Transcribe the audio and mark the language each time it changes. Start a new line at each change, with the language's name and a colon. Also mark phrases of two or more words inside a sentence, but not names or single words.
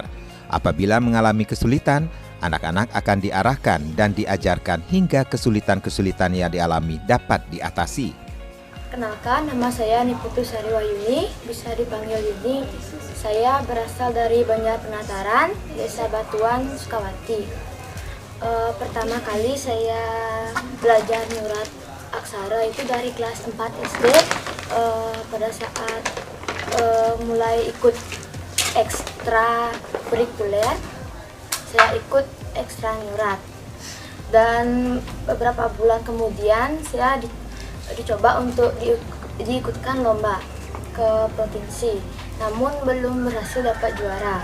Indonesian: Apabila mengalami kesulitan, anak-anak akan diarahkan dan diajarkan hingga kesulitan-kesulitan yang dialami dapat diatasi. Kenalkan, nama saya Niputu Sari Wayuni, bisa dipanggil Yuni. Saya berasal dari Banjar Penataran, Desa Batuan, Sukawati. Pertama kali saya belajar nyurat aksara itu dari kelas 4 SD. Pada saat mulai ikut ekstra kurikuler, saya ikut ekstra nyurat, dan beberapa bulan kemudian saya dicoba untuk diikutkan lomba ke provinsi, namun belum berhasil dapat juara.